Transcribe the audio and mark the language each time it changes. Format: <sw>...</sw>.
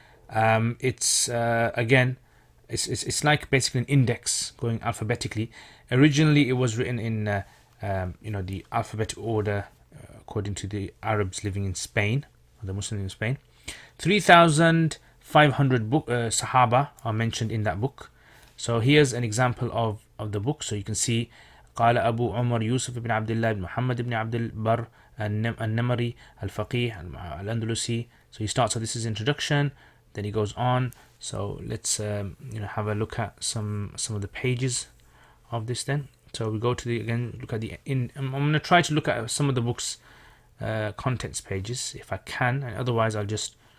<en>It's again, it's like basically an index going alphabetically. Originally, it was written in the alphabetic order according to the Arabs living in Spain, or the Muslims in Spain. 3,500 Sahaba are mentioned in that book. So here's an example of the book.</en> <ar>So you can see قال أبو عمر يوسف بن عبد الله بن محمد بن عبد البر النمري الفقيه الأندلسي.</ar> <en>So he starts. So this is introduction. Then he goes on. So let's have a look at some of the pages of this. Then so we go to look at I'm going to try to look at some of the books contents pages if I can, and otherwise I'll just.</en>